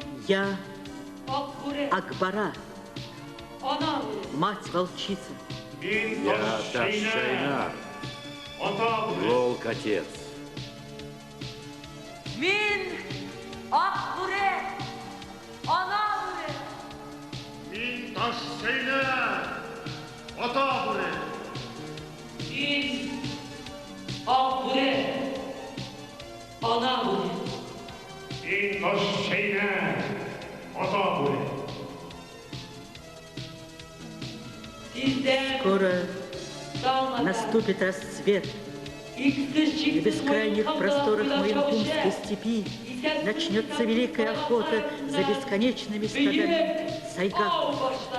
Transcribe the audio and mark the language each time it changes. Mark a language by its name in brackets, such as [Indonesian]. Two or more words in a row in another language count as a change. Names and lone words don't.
[Russian] Я Акбара, мать-волчица. Я Таш-Чайнар, волк-отец. [Kyrgyz] Мин Акбуре, Анабуре. Мин Таш-Чайнар, Атабуре. Мин Акбуре, Анабуре. Мин Таш-Чайнар, Атабуре. [Russian] Скоро наступит расцвет. И в бескрайних просторах Маянкумской степи начнется великая охота за бесконечными стадами сайгаков.